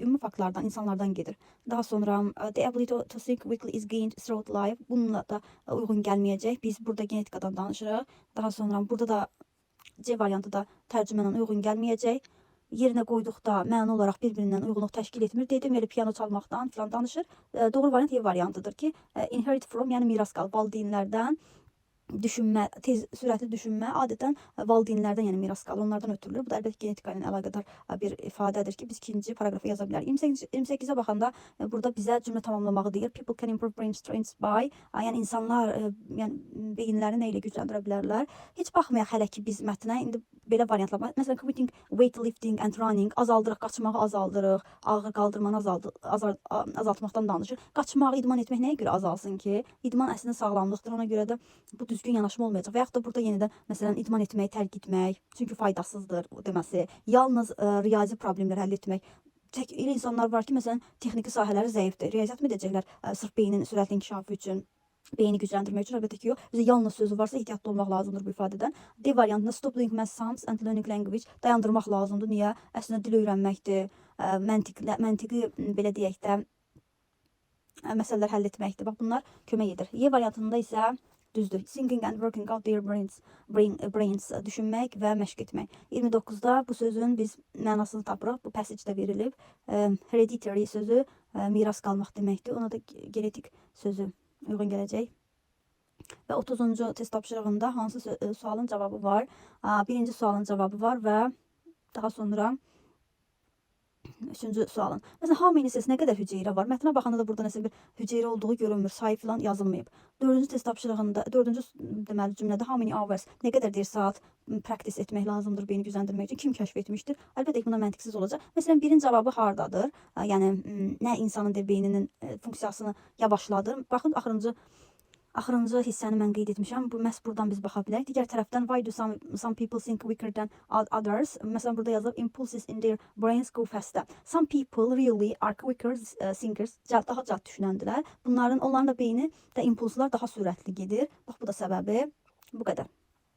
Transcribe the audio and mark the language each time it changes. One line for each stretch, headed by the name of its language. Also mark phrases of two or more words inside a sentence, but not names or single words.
Azerbaijani: Ümumi faktlardan, insanlardan gedir. Daha sonra
English: the ability to think quickly is gained throughout life.
Azerbaijani: Bununla da uyğun gəlməyəcək. Biz burada genetikadan danışırıq. Daha sonra burada da C variantı da tərcümələ uyğun gəlməyəcək. Yerinə qoyduqda məna olaraq bir-birindən uyğunluq təşkil etmir. Dedim, elə piano çalmaqdan filan danışır. Doğru variant E variantıdır ki,
English: inherit from,
Azerbaijani: yəni miras qalıb valideynlərdən. Düşünmə, tez sürətli düşünmə adətən valideynlərdən, yəni miras qalır, onlardan ötürülür. Bu da əlbəttə genetika ilə əlaqədar bir ifadədir ki, biz ikinci paragrafa yaza bilərik. 28-ə baxanda burada bizə cümlə tamamlamağı deyir.
English: People can improve brain strength by,
Azerbaijani: yəni insanlar yəni beyinlərini nə ilə gücləndirə bilərlər. Heç baxmayaq hələ ki biz mətnə indi belə variantlar. Məsələn,
English: quitting weightlifting and running,
Azerbaijani: azaldırıq, qaçmağı azaldırıq, ağır qaldırmanı azaltmaqdan danışır. Qaçmağı idman etmək nəyə görə azalsın ki? İdman əslində sağlamlıqdır. Ona görə də bu düzgün yanaşma olmayacaq. Və yaxud da burada yenidən məsələn idman etməyi tərk etmək, çünki faydasızdır o deməsi. Yalnız riyazi problemləri həll etmək. Elə insanlar var ki, məsələn texniki sahələri zəifdir. Riyaziyyat mı edəcəklər sırf beynin sürətli inkişafı üçün? Beyni gücləndirmək üçün əlbəttə ki, yox. Bizə yalnız sözü varsa ehtiyatlı olmaq lazımdır bu ifadədən. D variantında
English: stop doing math sums and learning language,
Azerbaijani: dayandırmaq lazımdır. Niyə? Əslində dil öyrənməkdir, məntiqi belə deyək də məsələlər həll etməkdir. Bax, bunlar kömək edir. Y variantında isə düzdür.
English: Thinking and working out their brains,
Azerbaijani: düşünmək və məşq etmək. 29-da bu sözün biz mənasını tapırıq. Bu passage-də verilib. Hereditary sözü miras qalmaq deməkdir. Ona da genetik sözü uyğun gələcək. Və 30-cu test tapşırığında hansı sualın cavabı var? Birinci sualın cavabı var və daha sonra Üçüncü sualın. Məsələn,
English: how many says
Azerbaijani: nə qədər hüceyrə var? Mətnə baxanda da burada nəsə bir hüceyrə olduğu görünmür. Sayı falan yazılmayıb. Dördüncü test tapşırığında, dördüncü deməli cümlədə
English: how many hours,
Azerbaijani: nə qədər deyir saat practice etmək lazımdır beyni gücləndirmək üçün? Kim kəşf etmişdir? Əlbəttə ki, buna məntiqsiz olacaq. Məsələn, birin cavabı hardadır? Yəni nə insanın beyninin funksiyasını yavaşladır? Baxın, axırıncı hissəni mən qeyd etmişəm. Bu məhz buradan biz baxa bilərik. Digər tərəfdən
English: why do some people think quicker than others?
Azerbaijani: Məsələn, burada yazılıb
English: impulses in their brains go faster. Some people really are quicker thinkers.
Azerbaijani: Daha cəld düşünəndilər. Onların da beyni də impulslar daha sürətli gedir. Bax bu da səbəbi. Bu qədər.